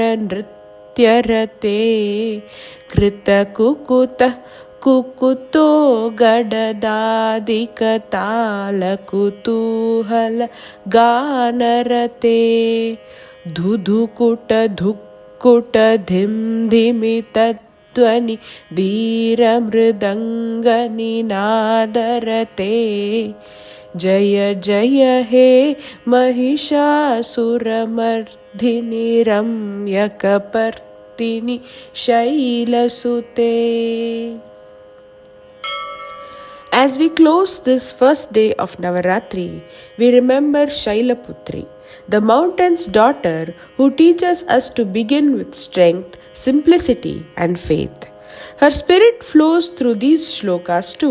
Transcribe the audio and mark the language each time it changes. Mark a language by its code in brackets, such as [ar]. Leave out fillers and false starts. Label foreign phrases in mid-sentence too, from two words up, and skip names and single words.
[sa] ನೃತ್ಯರತೆ ಕೃತಕುಕುತ ಕುಕುತೋ ಗಡದಾದಿಕ ತಾಲ ಕುತೂಹಲ ಗಾನರತೆ ಧುಧುಕುಟ ಧುಕ್ಕುಟ ಧಿಂ ಧಿಮಿತಧ್ವನಿ ಧೀರ ಮೃದಂಗ ನಿನಾದರತೆ. ಜಯ ಜಯ ಹೇ ಮಹಿಷಾಸುರಮರ್ದಿನಿ ರಮ್ಯಕಪರ್ದಿನಿ ಶೈಲಸುತೆ. [en] As we close this first day of Navaratri, we remember Shailaputri, the mountain's daughter who teaches us to begin with strength, simplicity and faith. Her spirit flows through these shlokas too.